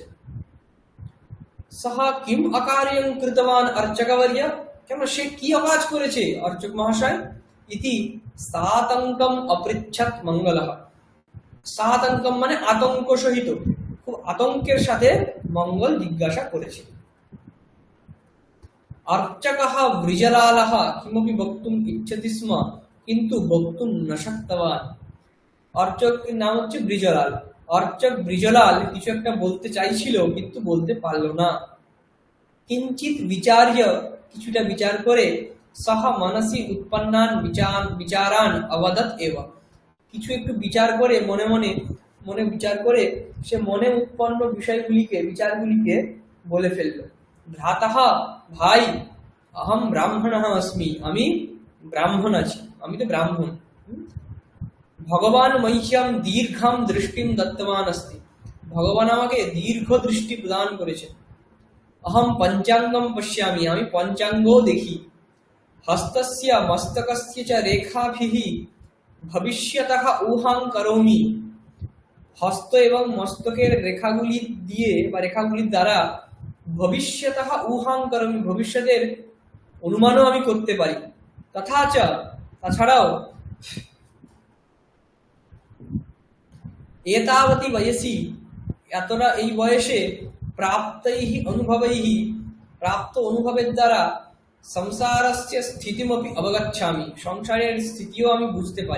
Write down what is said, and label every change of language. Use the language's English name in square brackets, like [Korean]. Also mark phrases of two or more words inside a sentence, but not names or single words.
[Sanskrit] सः किम् अकार्यं कृतवान् अर्चकवर्य, [Bangla] কেন সে কি অকাজ করেছে অর্চক মহাশয়? [Sanskrit] इति सातङ्कम् अपृच्छत् मङ्गलः, [Bangla] সাতঙ্কম মানে আতঙ্ক সহিত, খুব আতঙ্কের সাথে মঙ্গল জিজ্ঞাসা করেছে। [Sanskrit] अर्चकः ब्रिजलालः किमपि वक्तुम् इच्छति स्म किन्तु वक्तुम् न शक्तवान्, [Bangla] অর্চকের নাম হচ্ছে ব্রিজলাল। অর্চক ব্রিজলাল কিছু একটা বলতে চাইছিল কিন্তু বলতে পারলো না। [Sanskrit] किञ्चित् विचार्य, [Bangla] কিছুটা বিচার করে, [Sanskrit] सः मनसि उत्पन्नान् विचारान् अवदत् एव, [Bangla] কিছু একটু বিচার করে মনে বিচার করে সে মনে উৎপন্ন বিচারগুলিকে বলে ফেলল। ভ্রাতঃ, ভাই, [Sanskrit] अहम् ब्राह्मणः अस्मि, [Bangla] আমি ব্রাহ্মণ আছি, আমি তো ব্রাহ্মণ। [Sanskrit] भगवान् मह्यम् दीर्घम् दृष्टिम् दत्तवान् अस्ति, [Bangla] ভগবান আমাকে দীর্ঘ দৃষ্টি প্রদান করেছেন। [Sanskrit] अहम् पञ्चाङ्गम् पश्यामि, [Bangla] আমি পঞ্চাঙ্গ দেখি। [Sanskrit] हस्तस्य मस्तकस्य च रेखाभिः भविष्यतः ऊहां करोमि, [Bangla] হস্ত এবং মস্তকের রেখাগুলি দিয়ে বা রেখাগুলির দ্বারা [Sanskrit] भविष्यतः ऊहां करोमि, [Bangla] ভবিষ্যতের অনুমানও আমি করতে পারি। তাছাড়াও [Sanskrit] एतावती वयसी, [Bangla] এতটা এই বয়সে [Sanskrit] प्राप्तैः अनुभवैः, [Bangla] প্রাপ্ত অনুভবের দ্বারা [Sanskrit] संसारस्य स्थितिमपि अवगच्छामि, [Bangla] সংসারের স্থিতিও আমি বুঝতে পারি।